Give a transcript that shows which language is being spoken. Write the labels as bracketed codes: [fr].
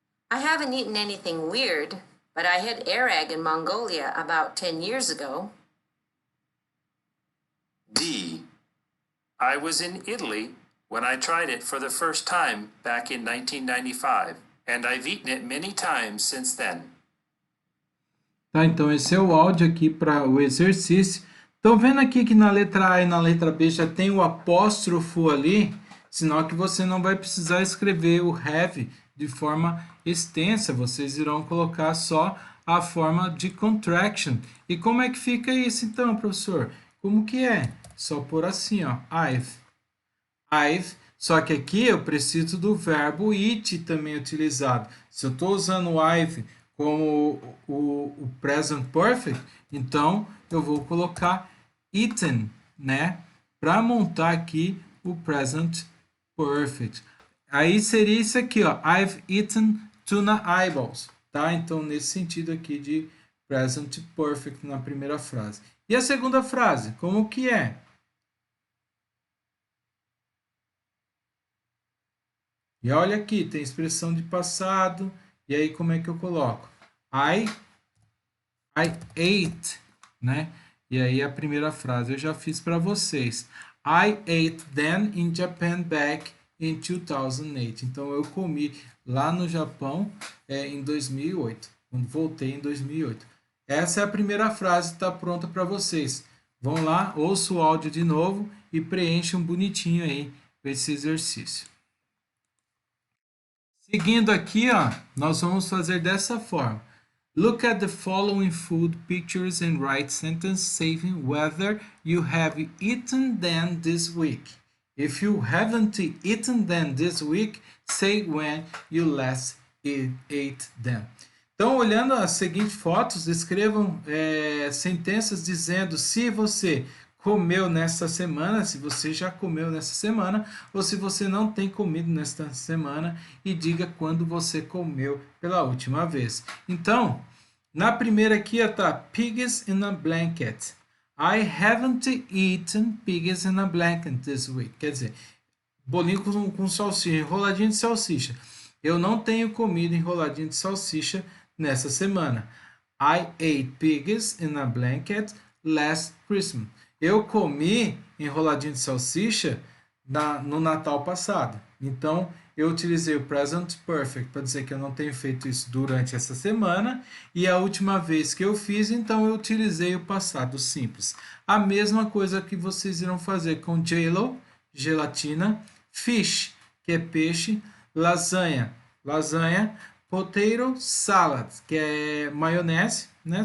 [en] I haven't eaten anything weird, but I had air egg in Mongolia about 10 years ago. D. I was in Italy when I tried it for the first time back in 1995, and I've eaten it many times since then. [pt] Tá, então esse é o áudio aqui para o exercício. Estão vendo aqui que na letra A e na letra B já tem o apóstrofo ali, sinal que você não vai precisar escrever o have de forma extensa, vocês irão colocar só a forma de contraction. E como é que fica isso então, professor? Como que é? Só por assim, ó, I've, só que aqui eu preciso do verbo it também utilizado. Se eu estou usando o I've como o present perfect, então eu vou colocar eaten, né? Para montar aqui o present perfect. Aí seria isso aqui, ó. [en] I've eaten tuna eyeballs, tá? [pt] Então, nesse sentido aqui de present perfect na primeira frase. E a segunda frase, como que é? E olha aqui, tem expressão de passado. E aí, como é que eu coloco? [en] I ate, né? [pt] E aí, a primeira frase eu já fiz para vocês. [en] I ate them in Japan back in 2008. [pt] Então, eu comi lá no Japão em 2008. Quando voltei em 2008. Essa é a primeira frase, está pronta para vocês. Vão lá, ouça o áudio de novo e preencham bonitinho aí esse exercício. Seguindo aqui, ó, nós vamos fazer dessa forma. [en] Look at the following food pictures and write sentence saying whether you have eaten them this week. If you haven't eaten them this week, say when you last ate them. [pt] Então, olhando as seguintes fotos, escrevam sentenças dizendo se você comeu nesta semana, se você já comeu nessa semana, ou se você não tem comido nesta semana, e diga quando você comeu pela última vez. Então, na primeira aqui está pigs in a blanket. [en] I haven't eaten pigs in a blanket this week. [pt] Quer dizer, bolinho com salsicha, enroladinho de salsicha. Eu não tenho comido enroladinho de salsicha nessa semana. [en] I ate pigs in a blanket last Christmas. [pt] Eu comi enroladinho de salsicha no Natal passado. Então, eu utilizei o present perfect para dizer que eu não tenho feito isso durante essa semana. E a última vez que eu fiz, então eu utilizei o passado simples. A mesma coisa que vocês irão fazer com jello, gelatina, fish, que é peixe, lasanha, potato salad, que é maionese, né?